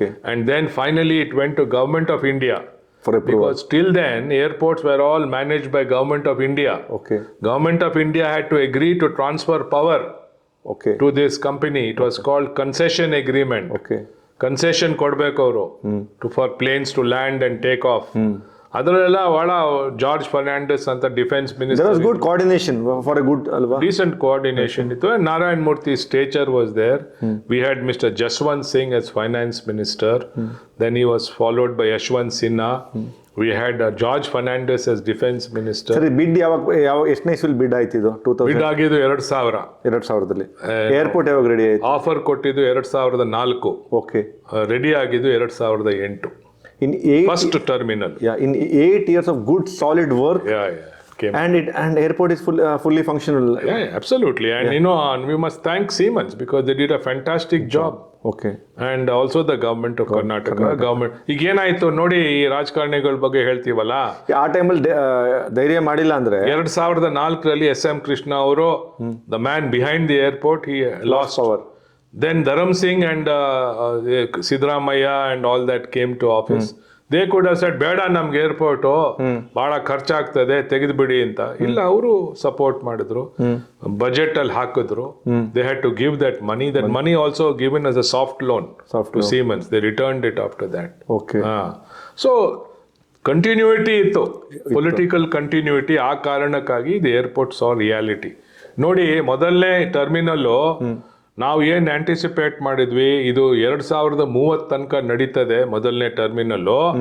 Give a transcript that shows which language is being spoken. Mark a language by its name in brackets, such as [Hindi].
[English] And then finally it went to Government of India. Because till then airports were all managed by Government of India. Government of India had to agree to transfer power to this company. It was called concession agreement. Concession [Kannada] ಕೊಡ್ಬೇಕು ಅವರು [English] for planes to land and take off. [Kannada] ಅದರಲ್ಲೆಲ್ಲ ಬಹಳ George Fernandes ಅಂತ defence minister. [English] There was good coordination for a good decent coordination [Kannada] ಇತ್ತು. [English] And Narayan Murthy's stature was there. We had Mr. Jaswant Singh as finance minister. Then he was followed by Yashwant Sinha. We had George Fernandez as defense minister. [Kannada] ಸರಿ, ಬಿಡ್ ಯಾವ ಎಷ್ಟನೇ ಇಸ್ವಿಲ್ ಬಿಡ್ ಆಯ್ತು ಇದು? 2000 ಬಿಡ್ ಆಗಿದ್ದು 2000ದಲ್ಲಿ. ಏರ್ಪೋರ್ಟ್ ಯಾವಾಗ ರೆಡಿ ಆಯ್ತು? ಆಫರ್ ಕೊಟ್ಟಿದ್ದು 2004. ರೆಡಿ ಆಗಿದ್ದು 2008. [English] In 8 first terminal. In 8 years of good solid work. came. And airport is fully functional. Yeah, absolutely. And we must thank Siemens because they did a fantastic job. Okay. And also the government of Karnataka. Government. [Kannada] ಈಗ ಏನಾಯ್ತು ನೋಡಿ, ಈ ರಾಜಕಾರಣಿಗಳ ಬಗ್ಗೆ ಹೇಳ್ತೀವಲ್ಲ, ಆ ಟೈಮಲ್ಲಿ ಧೈರ್ಯ ಮಾಡಿಲ್ಲ ಅಂದ್ರೆ 2004ರಲ್ಲಿ SM ಕೃಷ್ಣ ಅವರು, [English] The man behind the airport, he lost power. Then Dharam Singh and Siddaramaiah and all that came to office. They could have said, [Kannada] ಬೇಡ ನಮ್ಗೆ ಏರ್ಪೋರ್ಟು, ಬಹಳ ಖರ್ಚಾಗ್ತದೆ, ತೆಗೆದುಬಿಡಿ ಅಂತ. ಇಲ್ಲ, ಅವರು ಸಪೋರ್ಟ್ ಮಾಡಿದ್ರು, ಬಜೆಟ್ ಅಲ್ಲಿ ಹಾಕಿದ್ರು. [English] They had to give that money. That money also given as a soft loan to Siemens. They returned it after that. Okay. So continuity [Kannada] ಇತ್ತು, [English] Political continuity. [Kannada] ಆ ಕಾರಣಕ್ಕಾಗಿ [English] The airport saw reality. [Kannada] ನೋಡಿ, ಮೊದಲನೇ terminal ನಾವು ಏನು anticipate ಮಾಡಿದ್ವಿ, ಇದು 2030 ತನಕ ನಡೀತದೆ ಮೊದಲನೇ ಟರ್ಮಿನಲ್ಲು.